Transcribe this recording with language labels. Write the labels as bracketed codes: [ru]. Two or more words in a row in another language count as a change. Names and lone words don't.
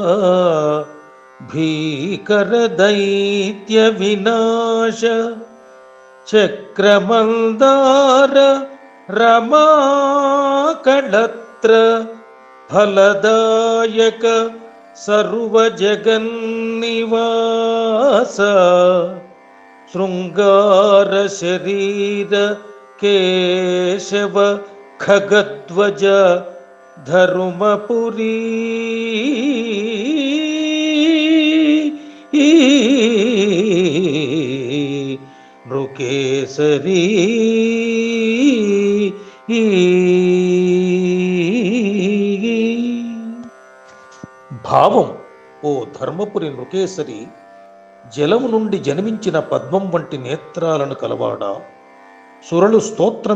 [sa] भीकरदैत्य विनाश चक्रमन्दार रमाकळत्र फलदायक सर्वजगन्निवास शृङ्गार शरीर केशव खगध्वज धर्मपुरी నృకేసరీ. [te] భావం: ఓ ధర్మపురి నృకేసరి, జలము నుండి జన్మించిన పద్మం వంటి నేత్రాలను కలవాడా, సురలు స్తోత్రం